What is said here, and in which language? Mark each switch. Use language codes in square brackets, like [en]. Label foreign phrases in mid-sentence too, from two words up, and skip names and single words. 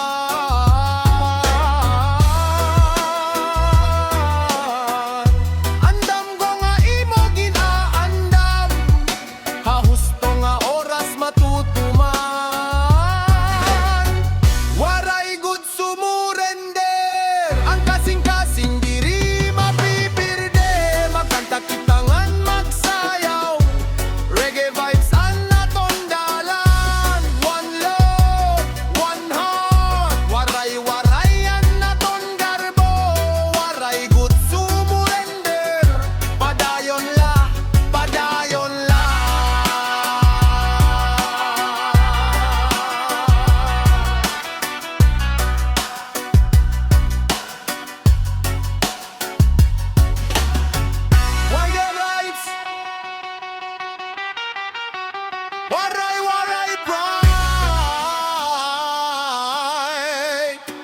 [war] Andam ko nga imo ginaandam, hahusto nga oras matutuman. Waray good sumurender, ang kasingkasing diri mapipirde. Magkanta kitangan magsayaw, [en] reggae vibes [war] ang naton dalan. [en] One love, one heart, [war] waray-waray ang naton garbo. Waray good sumurender, padayon la, padayon la. [en] Waray-Waray, Waray-Waray pride.